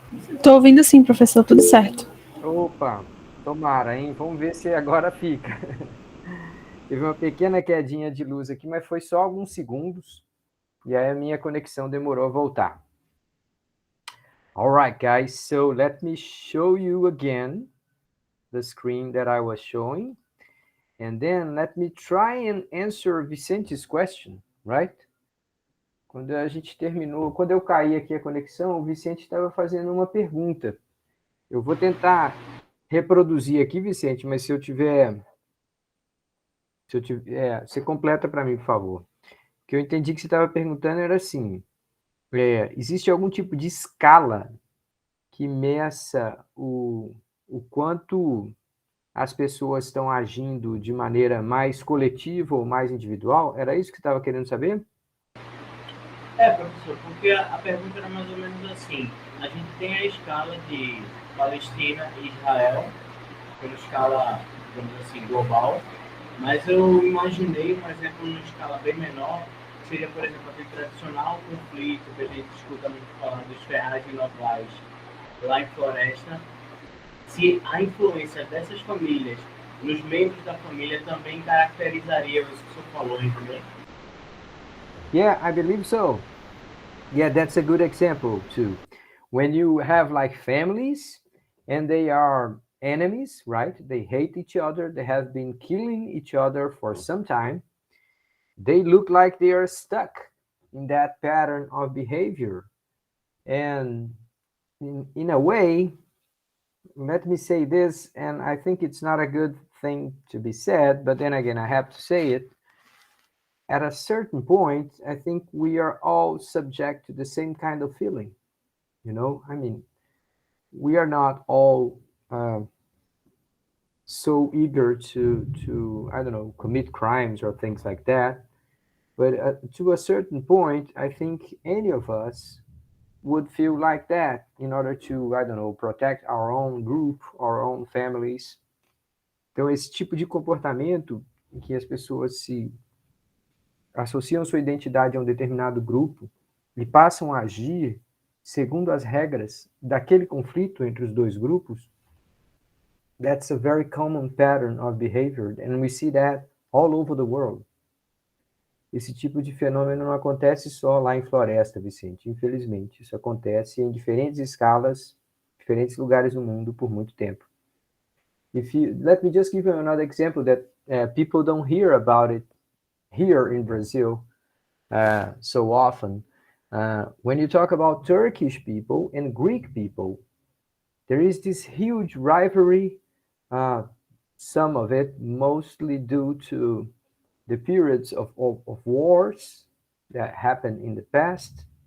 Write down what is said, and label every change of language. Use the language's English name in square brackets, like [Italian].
[Portuguese] Estou ouvindo sim, professor, tudo certo. Opa, tomara, hein? Vamos ver se agora fica. Teve uma pequena quedinha de luz aqui, mas foi só alguns segundos. E aí a minha conexão demorou a voltar. [English] All right, guys, so let me show you again the screen that I was showing. And then let me try and answer Vicente's question, right? [Portuguese] Quando a gente terminou, quando eu caí aqui a conexão, o Vicente estava fazendo uma pergunta. Eu vou tentar reproduzir aqui, Vicente, mas se eu tiver... você completa para mim, por favor. O que eu entendi que você estava perguntando era assim, existe algum tipo de escala que meça o quanto as pessoas estão agindo de maneira mais coletiva ou mais individual? Era isso que você estava querendo saber? Professor, porque a pergunta era mais ou menos assim. A gente tem a escala de Palestina e Israel, pela escala, digamos assim, global, mas eu imaginei um exemplo numa escala bem menor, que seria, por exemplo, aquele tradicional conflito que a gente escuta muito falar dos ferrais e novais lá em Floresta, se a influência dessas famílias nos membros da família também caracterizaria isso que o senhor falou, entendeu? [English] Yeah, I believe so. Yeah, that's a good example too. When you have like families and they are enemies, right? They hate each other. They have been killing each other for some time. They look like they are stuck in that pattern of behavior. And in a way, let me say this, and I think it's not a good thing to be said, but then again, I have to say it. At a certain point, I think we are all subject to the same kind of feeling. You know, I mean, we are not all so eager to I don't know, commit crimes or things like that. But to a certain point, I think any of us would feel like that in order to, I don't know, protect our own group, our own families. [Portuguese] Então, esse tipo de comportamento em que as pessoas se associam sua identidade a um determinado grupo e passam a agir segundo as regras daquele conflito entre os dois grupos, [English] that's a very common pattern of behavior, and we see that all over the world. [Portuguese] Esse tipo de fenômeno não acontece só lá em Floresta, Vicente, infelizmente. Isso acontece em diferentes escalas, diferentes lugares no mundo por muito tempo. [English] Let me just give you another example that people don't hear about it here in Brazil so often. When you talk about Turkish people and Greek people, there is this huge rivalry, some of it mostly due to the periods of wars that happened in the past,